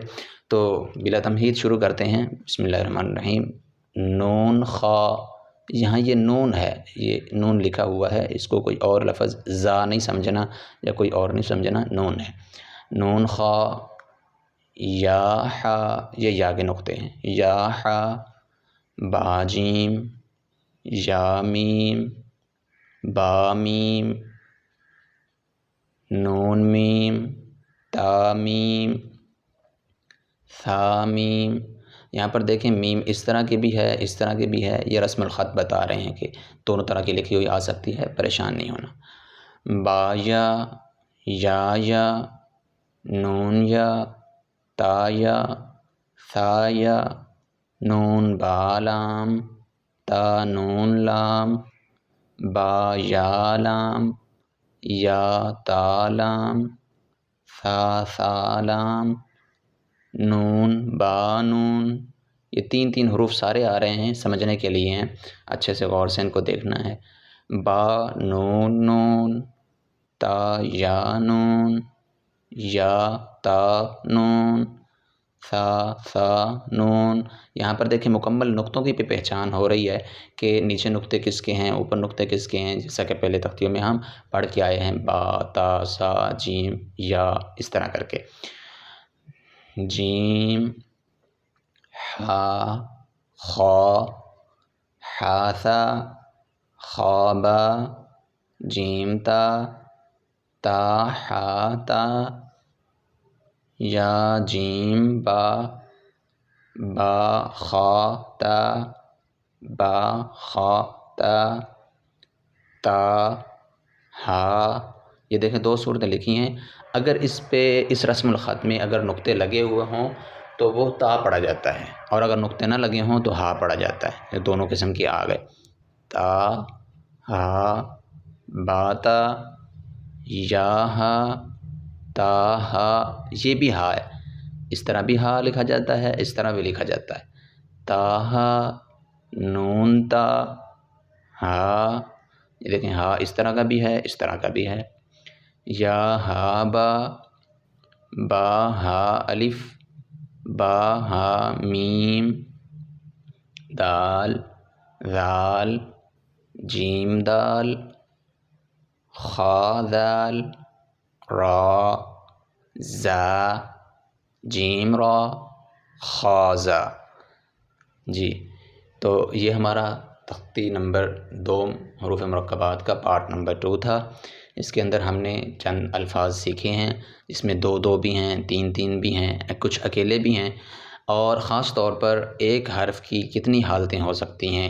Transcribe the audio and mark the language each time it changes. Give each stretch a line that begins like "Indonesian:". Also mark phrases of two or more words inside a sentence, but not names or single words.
Urdu: تو بلا تمہید شروع کرتے ہیں۔ بسم اللہ الرحمن الرحیم۔ نون خا، یہاں یہ نون ہے، یہ نون لکھا ہوا ہے، اس کو کوئی اور لفظ زا نہیں سمجھنا یا کوئی اور نہیں سمجھنا، نون ہے۔ نون خا، یا حا، یہ یا کے نقطے ہیں، یا حا، با جیم، یا میم، با میم، نون میم، تا میم، ثا میم۔ یہاں پر دیکھیں میم اس طرح کی بھی ہے، اس طرح کی بھی ہے۔ یہ رسم الخط بتا رہے ہیں کہ دونوں طرح کی لکھی ہوئی آ سکتی ہے، پریشان نہیں ہونا۔ با یا، نون یا، تا یا، ثا یا، نون با لام، تا نون لام، با یا لام، یا تا لام، ثا لام، نون با نون۔ یہ تین حروف سارے آ رہے ہیں، سمجھنے کے لیے ہیں، اچھے سے غور سے ان کو دیکھنا ہے۔ با نون نون، تا یا نون، یا تا نون، ثا نون۔ یہاں پر دیکھیں مکمل نقطوں کی بھی پہچان ہو رہی ہے کہ نیچے نقطے کس کے ہیں، اوپر نقطے کس کے ہیں، جیسا کہ پہلے تختیوں میں ہم پڑھ کے آئے ہیں، با، تا، سا، جیم، یا، اس طرح کر کے۔ جیم، ہا، خا، حاثا، خوابا، جیم تا، تا حاتا، یا جیم با، با خاتا، با خاتا، تا ہا۔ یہ دیکھیں دو صورتیں لکھی ہیں۔ اگر اس پہ اس رسم الخط میں اگر نقطے لگے ہوئے ہوں تو وہ تا پڑھا جاتا ہے، اور اگر نقطے نہ لگے ہوں تو ہا پڑھا جاتا ہے۔ یہ دونوں قسم کی آ گئے، تا ہا، باتا، یا ہا، تا ہا۔ یہ بھی ہا ہے، اس طرح بھی ہا لکھا جاتا ہے، اس طرح بھی لکھا جاتا ہے۔ تا ہا، نون تا، ہا۔ یہ دیکھیں ہا اس طرح کا بھی ہے، اس طرح کا بھی ہے۔ یا ہا با، با ہا الف، با ہا میم، دال، ذال، جیم دال، خا ذال، را، زا، جیم را، خا زا۔ جی، تو یہ ہمارا تختی نمبر 2 حروف مرکبات کا پارٹ نمبر 2 تھا۔ اس کے اندر ہم نے چند الفاظ سیکھے ہیں، اس میں 2 بھی ہیں، 3 بھی ہیں، کچھ اکیلے بھی ہیں، اور خاص طور پر ایک حرف کی کتنی حالتیں ہو سکتی ہیں۔